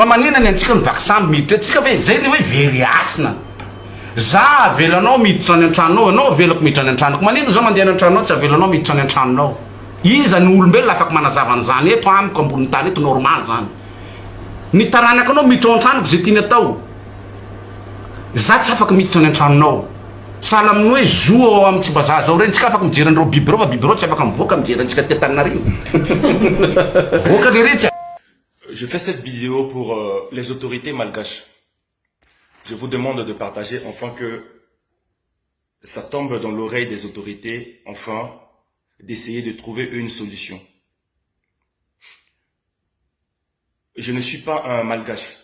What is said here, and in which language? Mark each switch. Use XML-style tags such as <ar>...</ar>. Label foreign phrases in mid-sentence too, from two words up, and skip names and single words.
<mg>maninona ny antsika mivaky samby miditra etsika ve zay le hoe very asina za avelanao miditra any an-tranonao anao avelako miditra any an-tranoko maninona zao mandeha any an-tranonao tsy avelanao miditra any an-tranonao iza ny olombelona afaka manazava an'izany eto amiko ambony tany eto normal zany ny taranaka anao miditra ao an-tranoko zay tiany atao za tsy afaka miditra any an-tranonao sala amin'ny hoe zo ao amin'ny tsy mbazaha zao reny tsika afaka mijery an'ireo biby reo fa biby reo tsy afaka mivoaka mijery antsika tetanareo voaka le retsy.</mg> <fr>Je fais cette vidéo pour les autorités malgaches. Je vous demande de partager afin que ça tombe dans l'oreille des autorités, enfin, d'essayer de trouver une solution. Je ne suis pas un malgache.</fr>